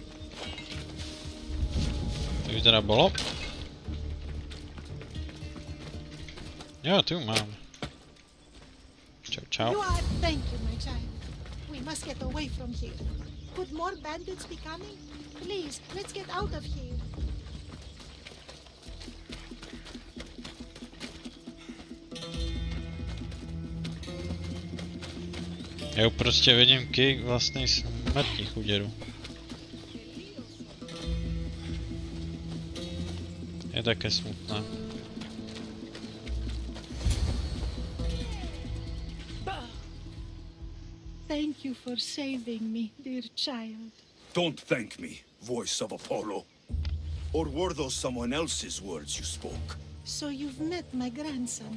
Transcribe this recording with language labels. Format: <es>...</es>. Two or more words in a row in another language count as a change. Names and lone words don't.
<sk>To už teda bolo. Jo, tu mám. Čau, čau.</sk> <en>You are. Thank you, my child. We must get away from here. Could more bandits be coming? Please, let's get out of here.</en> <cs>Já prostě vidím kick vlastnej smrti chuděru.</cs> <sk>Je také smutné.</sk> <en>Thank you for saving me, dear child. Don't thank me, voice of Apollo. Or were those someone else's words you spoke? So you've met my grandson.</en>